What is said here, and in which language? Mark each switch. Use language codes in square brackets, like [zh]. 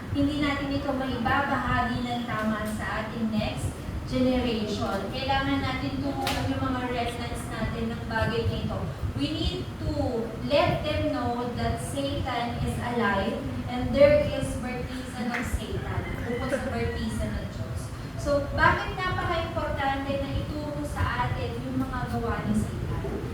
[tl] Hindi natin ito maibabahagi ng tama sa ating next generation. Kailangan natin tumulong yung mga remnants natin ng bagay na ito. [en] We need to let them know that Satan is alive and there is baptism of Satan. [tl] Bukod sa baptism ng Diyos. So, bakit napaka-importante na ituro sa atin yung mga gawa ni Satan?